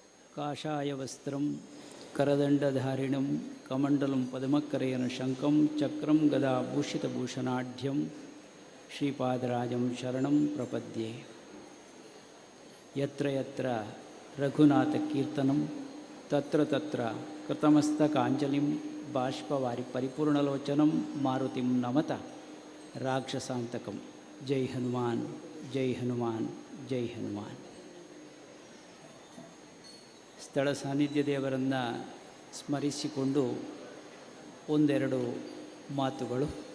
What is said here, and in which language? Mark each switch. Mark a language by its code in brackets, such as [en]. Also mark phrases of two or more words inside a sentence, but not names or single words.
[sa] काषायवस्त्रं करदण्डधारिणं कमण्डलं पद्मकरेन शङ्खं चक्रं गदा भूषितभूषणाढ्यं श्रीपादराजं शरणं प्रपद्ये. यत्र यत्र रघुनाथकीर्तनं तत्र तत्र कृतमस्तकाञ्जलिं बाष्पवारि परिपूर्णलोचनं मारुतिं नमत राक्षसान्तकं. [kn] ಜೈ ಹನುಮಾನ್, ಜೈ ಹನುಮಾನ್, ಜೈ ಹನುಮಾನ್. ಸ್ಥಳ ಸಾನ್ನಿಧ್ಯ ದೇವರನ್ನು ಸ್ಮರಿಸಿಕೊಂಡು ಒಂದೆರಡು ಮಾತುಗಳು.